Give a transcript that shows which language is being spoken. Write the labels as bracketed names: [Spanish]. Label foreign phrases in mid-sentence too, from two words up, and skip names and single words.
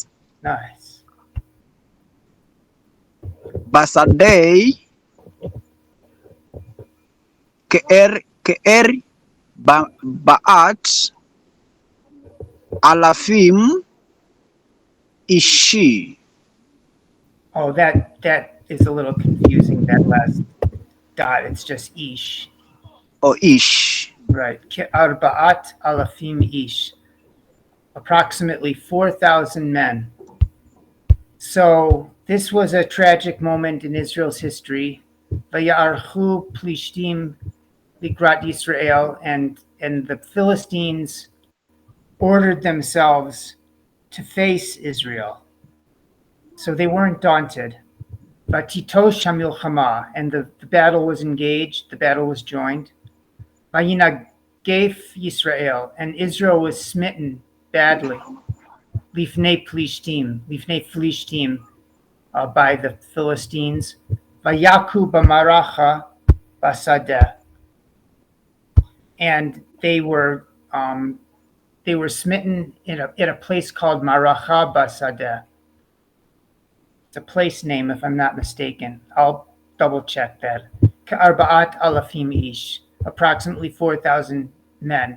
[English] Nice. [Hebrew] בשדה כארבעת אלפים איש. [English] Oh, that is a little confusing, that last dot. It's just ish. Or Ish. Right. [Hebrew] ארבעת אלפים איש. [English] Approximately 4,000 men. So this was a tragic moment in Israel's history. [Hebrew] ויערכו פלשתים לקראת ישראל, [English] and the Philistines ordered themselves to face Israel. So they weren't daunted. [Hebrew] ותטש המלחמה, [English] and the battle was engaged, the battle was joined. [Hebrew] וינגף ישראל, [English] and Israel was smitten badly. [Hebrew] לפני פלשתים, [English] by the Philistines. [Hebrew] ויכו במערכה בשדה, [English] and they were smitten in a place called Maracha basadeh. It's a place name, if I'm not mistaken. I'll double check that. [Hebrew] כארבעת אלפים איש, [English] approximately 4,000 men.